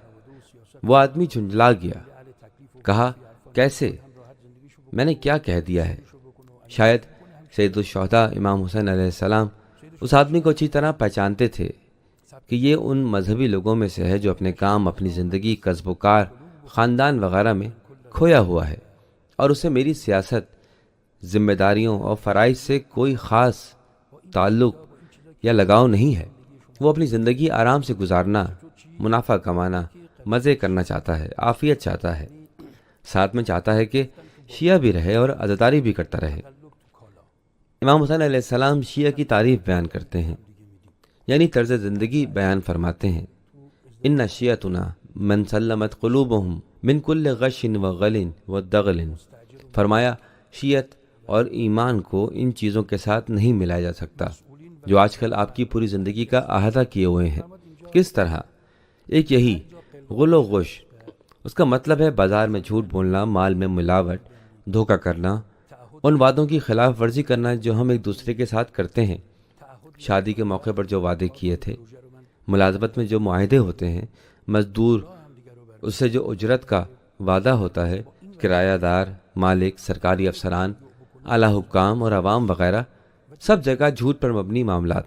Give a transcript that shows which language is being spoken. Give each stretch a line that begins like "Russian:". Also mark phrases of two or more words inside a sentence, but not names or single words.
Urdu: وہ آدمی جھنجلا گیا، کہا، کیسے؟ میں نے کیا کہہ دیا ہے؟ شاید سید الشہداء امام حسین علیہ السلام اس آدمی کو اچھی طرح پہچانتے تھے کہ یہ ان مذہبی لوگوں میں سے ہے جو اپنے کام، اپنی زندگی، کسب و کار، خاندان وغیرہ میں کھویا ہوا ہے، اور اسے میری سیاست، ذمہ داریوں اور فرائض سے کوئی خاص تعلق یا لگاؤ نہیں ہے۔ وہ اپنی زندگی آرام سے گزارنا، منافع کمانا، مزے کرنا چاہتا ہے، عافیت چاہتا ہے، ساتھ میں چاہتا ہے کہ شیعہ بھی رہے اور عزاداری بھی کرتا رہے۔ امام حسین علیہ السلام شیعہ کی تعریف بیان کرتے ہیں، یعنی طرز زندگی بیان فرماتے ہیں۔
Arabic: ان شیعتنا من سلمت قلوبهم من کل غش و غل و دغل۔
Urdu: فرمایا، شیعت اور ایمان کو ان چیزوں کے ساتھ نہیں ملایا جا سکتا جو آج کل آپ کی پوری زندگی کا احاطہ کیے ہوئے ہیں۔ کس طرح؟ ایک یہی غل و غش، اس کا مطلب ہے بازار میں جھوٹ بولنا، مال میں ملاوٹ، دھوکہ کرنا، ان وعدوں کی خلاف ورزی کرنا جو ہم ایک دوسرے کے ساتھ کرتے ہیں، شادی کے موقع پر جو وعدے کیے تھے، ملازمت میں جو معاہدے ہوتے ہیں، مزدور اس سے جو اجرت کا وعدہ ہوتا ہے، کرایہ دار، مالک، سرکاری افسران، اعلیٰ حکام اور عوام وغیرہ، سب جگہ جھوٹ پر مبنی معاملات۔